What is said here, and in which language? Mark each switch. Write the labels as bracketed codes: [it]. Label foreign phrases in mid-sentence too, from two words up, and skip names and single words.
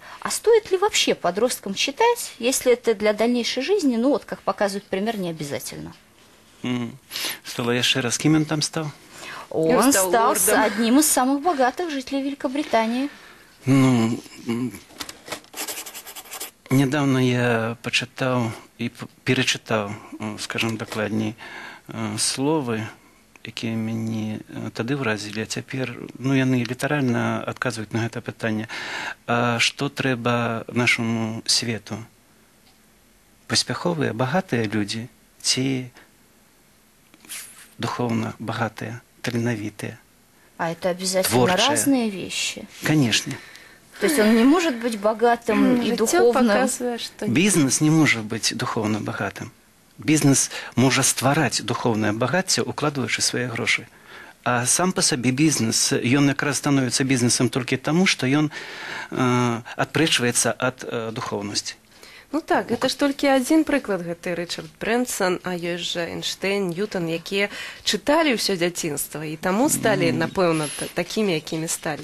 [ru] А стоит ли вообще подросткам читать, если это для дальнейшей жизни, ну вот, как показывает пример, не обязательно? Стало [be] яшчэ раз, [ru] кем он там стал? Он стал одним из самых богатых жителей Великобритании. Ну, недавно я почитал и перечитал, скажем докладней, [be] словы, якія мяне тады ўразілі, а цяпер, ну, яны літаральна адказваюць на гэта пытанне. А што трэба нашаму свету? Паспяховыя, багатыя людзі ці духовна багатыя, таленавітыя? [ru] А это обязательно разные вещи? Конечно. То есть он не может быть богатым и духовным? Бизнес не может быть духовно богатым. [be] Бізнес може ствараць духовнае багацце, укладваючы свае грошы. А сам па сабе бізнес, ён якраз становіцца бізнесам толькі таму, што ён адпрэчваецца ад духоўнасці. Ну так, гэта ж толькі адзін прыклад, гэты Ричард Брэнсон, а ёсць жа Эйнштэйн, Ньютон, якія чыталі ўсё дзяцінства і таму сталі, напэўна, такімі, якімі сталі.